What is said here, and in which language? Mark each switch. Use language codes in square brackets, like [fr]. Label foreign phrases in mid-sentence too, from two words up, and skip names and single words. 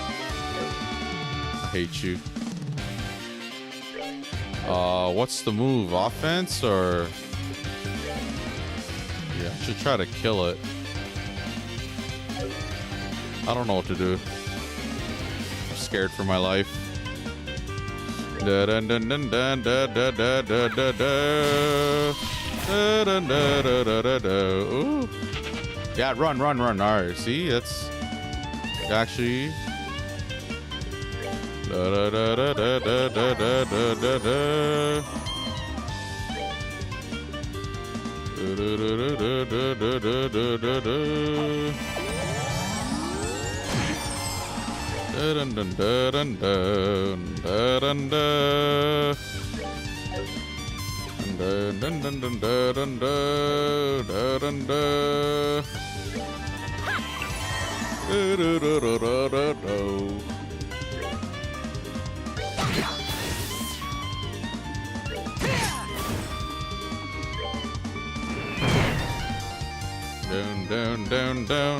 [en] I hate you. What's the move? Offense or... Yeah, I should try to kill it. I don't know what to do. I'm scared for my life. Da dun dun dun dun da da da da da da. Da dun da da da da da. Ooh. Yeah, run, run, run. Alright, see? That's actually... Da da da da da da da da da da. Da da da da da da da da da. Da dun dun da dun dun da dun da. Dun dun dun dun da dun da da dun da. Da da da da da da da. Down, down, down, down.